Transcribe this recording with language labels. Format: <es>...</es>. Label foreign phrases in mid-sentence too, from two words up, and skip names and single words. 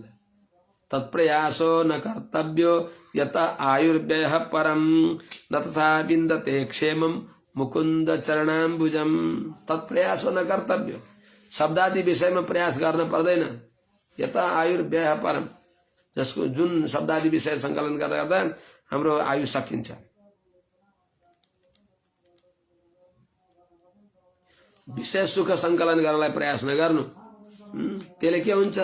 <sa>तत्प्रयासो न कर्तव्यो यत आयुर्व्ययः परम, न तथा विन्दते क्षेमम मुकुन्द चरणाम्बुजम। तत्प्रयासो न कर्तव्यो,</sa> <ne>शब्दादि विषयमा प्रयास गर्न पर्दैन।</ne> <sa>यत आयुर्व्ययः परम,</sa> <ne>जसको जुन शब्दादि विषय संकलन गर्दा गर्दा हाम्रो आयु सकिन्छ। विषय सुख संकलन गर्नलाई प्रयास नगर्नु, त्यसले के हुन्छ?</ne>